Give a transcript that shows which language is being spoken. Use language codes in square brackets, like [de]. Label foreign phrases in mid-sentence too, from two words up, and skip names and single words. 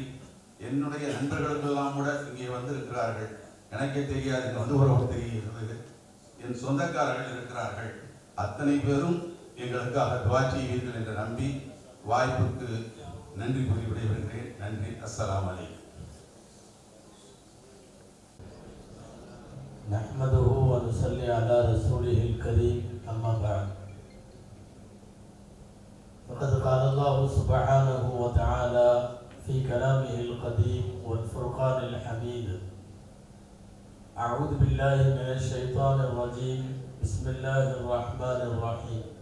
[ta] என்னுடைய நண்பர்களுக்கெல்லாம் கூட இங்கே வந்திருக்கிறார்கள். எனக்கே தெரியாது, இங்கே வந்து ஒரு தெரிகிறது. என் சொந்தக்காரர்கள் இருக்கிறார்கள். அத்தனை பேரும் எங்களுக்காக துஆ செய்வீர்கள் என்று நம்பி வாய்ப்புக்கு நன்றி கூறி விடைபெறுகிறேன். நன்றி. [ar] السلام عليكم. نحمده ونصلي على رسوله الكريم أما بعد فقد قال الله سبحانه وتعالى في كلامه القديم والفرقان الحميد أعوذ بالله من الشيطان الرجيم بسم الله الرحمن الرحيم